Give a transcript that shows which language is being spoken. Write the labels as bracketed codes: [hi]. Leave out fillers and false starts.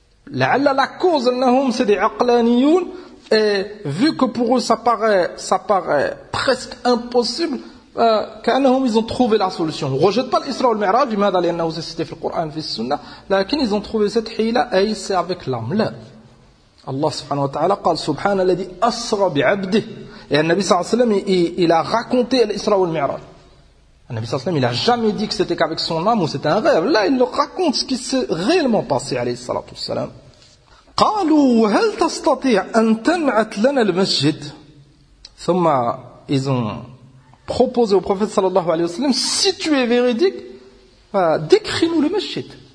[fr] Là, la cause, c'est des aqlaniyoun. Et vu que pour eux ça paraît presque impossible, ils ont trouvé la solution. On ne rejette pas l'Isra ou le Mi'raj, du mal d'aller en nous citer le Coran, le Sunna, mais ils ont trouvé cette hila et c'est avec l'âme. Là. [ar] Allah subhanahu wa ta'ala قال سبحان الذي أسرى بعبده. [fr] Et le Nabi sallallahu alayhi wa sallam il a raconté l'Isra ou le Mi'raj. Le Nabi sallallahu alayhi wa sallam il n'a jamais dit que c'était qu'avec son âme ou c'était un rêve. Là il leur raconte ce qui s'est réellement passé alayhi sallallahu alayhi wa sallam. [ar] قالوا هل تستطيع أن تنعت لنا المسجد ثم [fr] ils ont proposé au prophète sallallahu alayhi wa sallam, si tu es véridique, décris-nous le masjid.